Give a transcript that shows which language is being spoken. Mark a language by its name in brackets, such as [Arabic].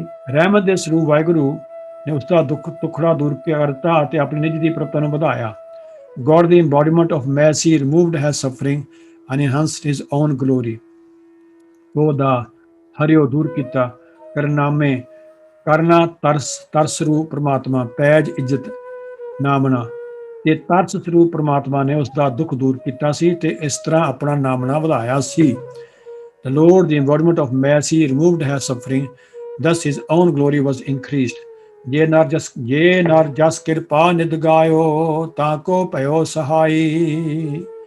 [Punjabi] ਰਹਿਮਤ ਦੇ ਸਰੂਪ ਵਾਹਿਗੁਰੂ ਨੇ ਉਸ ਦਾ ਦੁਖੜਾ ਦੂਰ ਕਰਤਾ ਅਤੇ ਆਪਣੀ ਨਿੱਜ ਦੀ ਪ੍ਰਭਤਾ ਨੂੰ ਵਧਾਇਆ। [English] God, the embodiment of mercy, removed his suffering and enhanced his own glory. [Punjabi] ਉਹ ਦਾ ਹਰਿਓ ਦੂਰ ਕੀਤਾ। ਕਰਨਾਮੇ ਕਰਨਾ ਤਰਸ ਰੂਪ ਪਰਮਾਤਮਾ, ਪੈਜ ਇੱਜ਼ਤ ਨਾਮਣਾ ਤੇ ਤਰਸ ਸਰੂਪ ਪਰਮਾਤਮਾ ਨੇ ਉਸ ਦਾ ਦੁੱਖ ਦੂਰ ਕੀਤਾ ਸੀ ਤੇ ਇਸ ਤਰ੍ਹਾਂ ਆਪਣਾ ਨਾਮਣਾ ਵਧਾਇਆ ਸੀ। [English] The Lord, the embodiment of mercy, removed his suffering, thus his own glory was increased. [Punjabi] ਜੇ ਨਰ ਜਸ ਕਿਰਪਾ ਨਿਧ ਗਾਇਓ ਤਾਂ ਕੋ ਭਇਓ ਸਹਾਈ।